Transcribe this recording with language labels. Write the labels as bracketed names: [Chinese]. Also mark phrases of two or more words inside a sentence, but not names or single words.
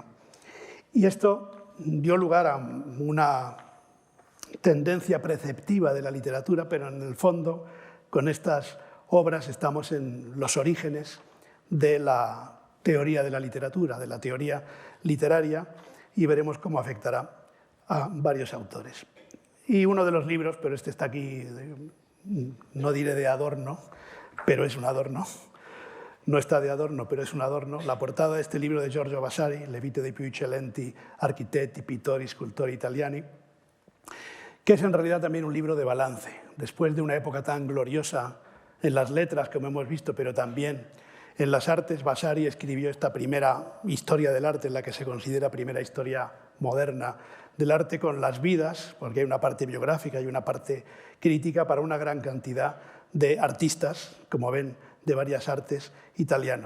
[Spanish] Y esto dio lugar a una tendencia preceptiva de la literatura, pero en el fondo, con estas obras estamos en los orígenes de la teoría de la literatura, de la teoría literaria, y veremos cómo afectará a varios autores. Y uno de los libros, pero este está aquí, no diré de adorno, pero es un adorno. No está de adorno, pero es un adorno. La portada de este libro de Giorgio Vasari, Le vite dei più eccellenti architetti, pittori, scultori italiani, que es en realidad también un libro de balance. Después de una época tan gloriosa en las letras, como hemos visto, pero también en las artes, Vasari escribió esta primera historia del arte, en la que se considera primera historia moderna del arte, con las vidas, porque hay una parte biográfica y una parte crítica para una gran cantidad de artistas, como ven, de varias artes italianos.